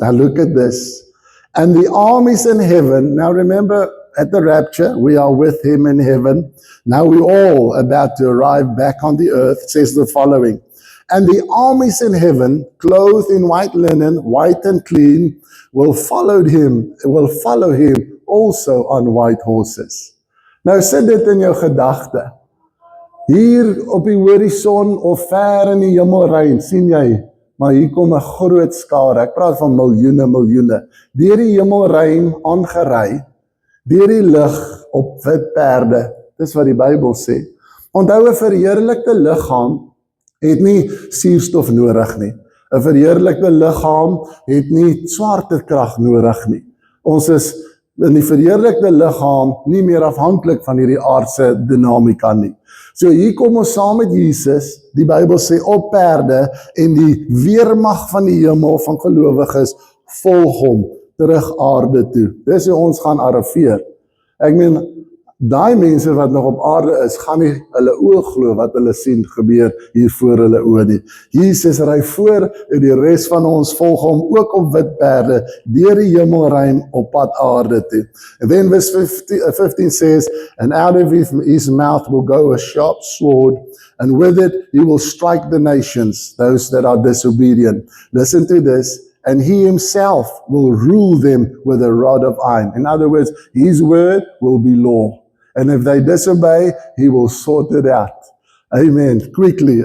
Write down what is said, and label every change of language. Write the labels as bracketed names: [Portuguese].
[English] Now look at this. And the armies in heaven, now remember, at the rapture, we are with him in heaven. Now we're all about to arrive back on the earth. It says the following. And the armies in heaven, clothed in white linen, white and clean, will follow him also on white horses. [Afrikaans] Nou sit dit in jou gedagte. Hier op die horison of ver in die hemelruim, sien jy, maar hier kom 'n groot skare. Ek praat van miljoene, deur die hemelruim aangery, deur die lig op wit perde. Dis wat die Bybel sê. Onthou 'n verheerlikte liggaam het nie suurstof nodig nie. 'n Verheerlikte liggaam het nie swaartekrag nodig nie. Ons is in die verheerlikte liggaam nie meer afhanklik van hierdie aardse dinamika nie. So hier kom ons saam met Jesus, die Bybel sê op perde, en die weermag van die hemel van gelowiges volg hom terug aarde toe. Dis hoe ons gaan arriveer. Ek meen, daai mense wat nog op aarde is, gaan nie hulle oë glo wat hulle sien gebeur hier voor hulle oë nie. Jesus ry voor en die res van ons volg hom ook op wit perde deur die hemelruim op pad aarde toe. [English] And then verse 15 says, and out of his mouth will go a sharp sword, and with it he will strike the nations, those that are disobedient. Listen to this. And he himself will rule them with a rod of iron. In other words, his word will be law. And if they disobey, he will sort it out. Amen. Quickly.